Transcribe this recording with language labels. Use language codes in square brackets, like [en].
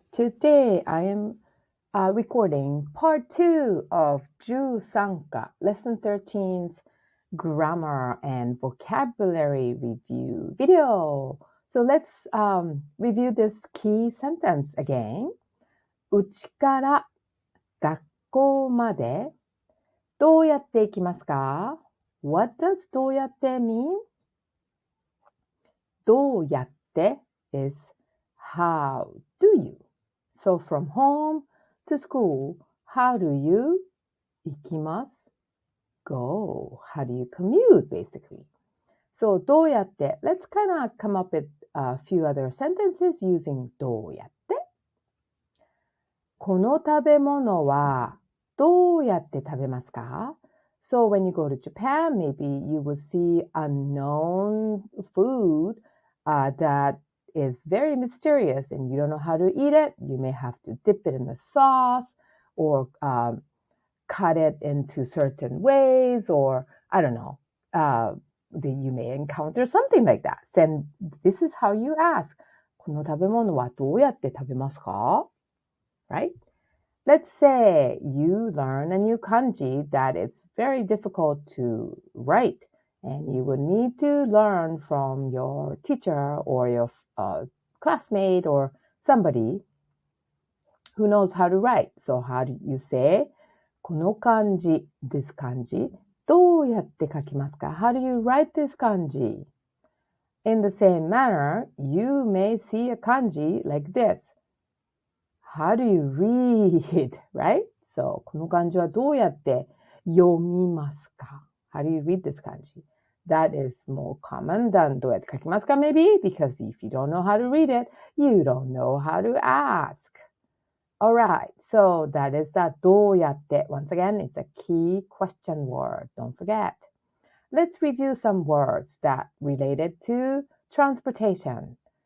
[en] Today I am recording part 2 of 13 Lesson 13's Grammar and Vocabulary Review video. So let's review this key sentence again. [ja] うちから学校までどうやって行きますか? [en] What does どうやって mean? どうやって is how do you? So from home to school, how do you 行きます go? How do you commute basically? So どうやって let's kind of come up with a few other sentences using どうやって [ja] この食べ物はどうやって食べますか? [en] So when you go to Japan, maybe you will see a known food that is very mysterious and you don't know how to eat it. You may have to dip it in the sauce or cut it into certain ways or I don't know. You may encounter something like that. Then this is how you ask. [ja] この食べ物はどうやって食べますか? [en] Right? Let's say you learn a new kanji that it's very difficult to write and you would need to learn from your teacher or your classmate or somebody who knows how to write. So how do you say この漢字 this kanji [ja] どうやって書きますか? [en] How do you write this kanji? In the same manner, you may see a kanji like this. How do you read, right? [ja] So, この漢字はどうやって読みますか? [en] How do you read this kanji? That is more common than [ja] どうやって書きますか [en] maybe? Because if you don't know how to read it, you don't know how to ask. Alright, so that is that どうやって Once again, it's a key question word. Don't forget. Let's review some words that related to transportation.